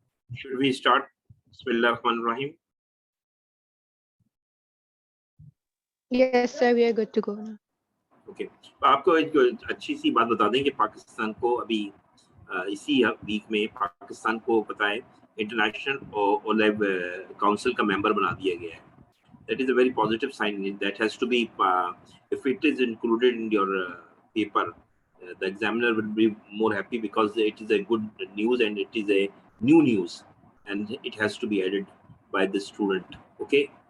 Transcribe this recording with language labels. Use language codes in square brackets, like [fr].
[en] Should we start? [ar] Bismillahirrahmanirrahim. [en] Yes, sir, we are good to go now. [hi] Okay, तो आपको एक अच्छी सी बात बता दें कि पाकिस्तान को अभी इसी वीक में पाकिस्तान को पता है इंटरनेशनल ओलेव काउंसिल का मेंबर बना दिया गया है. [en] That is a very positive sign. That has to be, if it is included in your paper, the examiner will be more happy because it is a good news and it is a new news and it has to be added by the student. Okay.